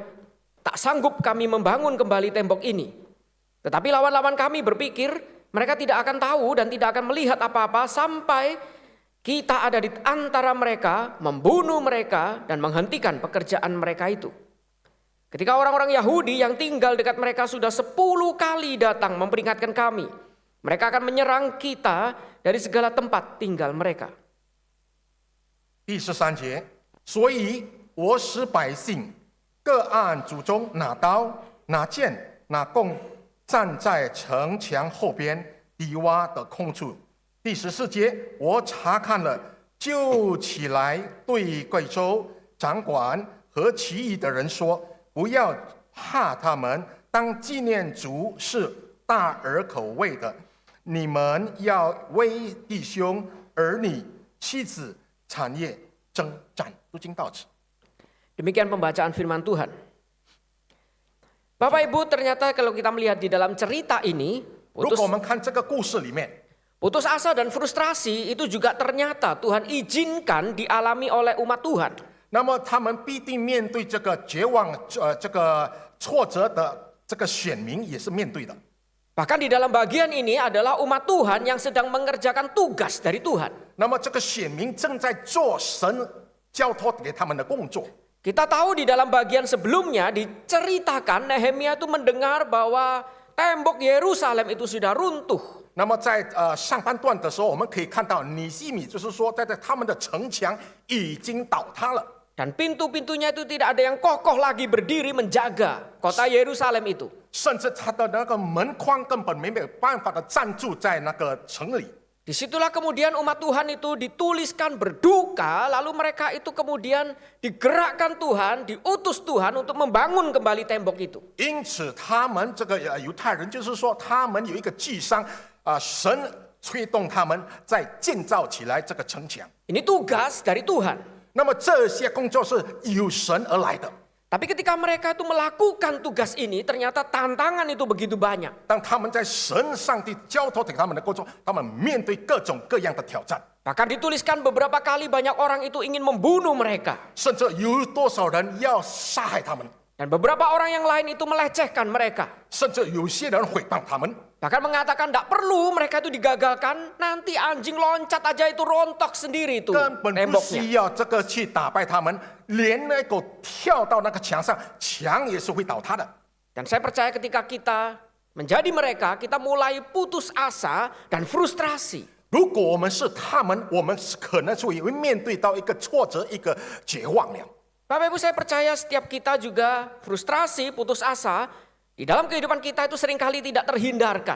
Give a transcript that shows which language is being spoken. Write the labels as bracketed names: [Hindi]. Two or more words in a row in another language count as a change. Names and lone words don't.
[Indonesian] Tak sanggup kami membangun kembali tembok ini. Tetapi lawan-lawan kami berpikir mereka tidak akan tahu dan tidak akan melihat apa-apa sampai kita ada di antara mereka, membunuh mereka dan menghentikan pekerjaan mereka itu. Ketika orang-orang Yahudi yang tinggal dekat mereka sudah 10 kali datang memperingatkan kami, mereka akan menyerang kita dari segala tempat tinggal mereka. [Chinese] 第13节，所以我使百姓各按祖宗拿刀、拿剑、拿弓，站在城墙后边低洼的空处。第14节，我查看了，就起来对贵州掌管和其余的人说：不要怕他们，当纪念主是大而可畏的。你们要为弟兄、儿女、妻子、产业征战。读经到此。 [Indonesian] Demikian pembacaan firman Tuhan. Bapak Ibu, ternyata kalau kita melihat di dalam cerita ini, [Chinese] 如果我们看这个故事里面， [Indonesian] putus asa dan frustrasi itu juga ternyata Tuhan izinkan dialami oleh umat Tuhan. [Chinese] 那么他们必定面对这个绝望、这个挫折的这个选民也是面对的。 [Indonesian] Bahkan di dalam bagian ini adalah umat Tuhan yang sedang mengerjakan tugas dari Tuhan. [Chinese] 那么这个选民正在做神交托给他们的工作。 [Indonesian] Kita tahu di dalam bagian sebelumnya diceritakan Nehemia itu mendengar bahwa tembok Yerusalem itu sudah runtuh. [Chinese] 那么在上半段的时候，我们可以看到尼西米就是说，在他们的城墙已经倒塌了。 [Indonesian] Dan pintu-pintunya itu tidak ada yang kokoh lagi berdiri menjaga kota Yerusalem itu. [Chinese] 甚至他的那个门框根本没有办法的站住在那个城里。 [Indonesian] Disitulah kemudian umat Tuhan itu dituliskan berduka, lalu mereka itu kemudian digerakkan Tuhan, diutus Tuhan untuk membangun kembali tembok itu. [Chinese] 因此，他们这个犹太人就是说，他们有一个祭商神催动他们在建造起来这个城墙。 [Indonesian] Ini tugas dari Tuhan. [Chinese] 那么这些工作是由神而来的。 [Indonesian] Tapi ketika mereka itu melakukan tugas ini, ternyata tantangan itu begitu banyak. [Chinese] 当他们在神上帝交托给他们的工作，他们面对各种各样的挑战， [Indonesian] Bahkan dituliskan beberapa kali banyak orang itu ingin membunuh mereka. [Chinese] 甚至有多少人要杀害他们， [Indonesian] Dan beberapa orang yang lain itu melecehkan mereka. [Chinese] 甚至有些人诽谤他们。 [Indonesian] Bahkan mengatakan tidak perlu mereka itu digagalkan, nanti anjing loncat aja itu rontok sendiri itu [Chinese] 根本不 [Indonesian] temboknya. [Chinese] 需要这个去打败他们，连那狗跳到那个墙上，墙也是会倒塌的。 [Indonesian] Dan saya percaya ketika kita menjadi mereka, kita mulai putus asa dan frustrasi. [Chinese] 如果我们是他们，我们可能会面对到一个挫折，一个绝望了。 [Indonesian] Bapak Ibu, saya percaya setiap kita juga frustrasi, putus asa, di dalam kehidupan kita itu seringkali tidak terhindarkan.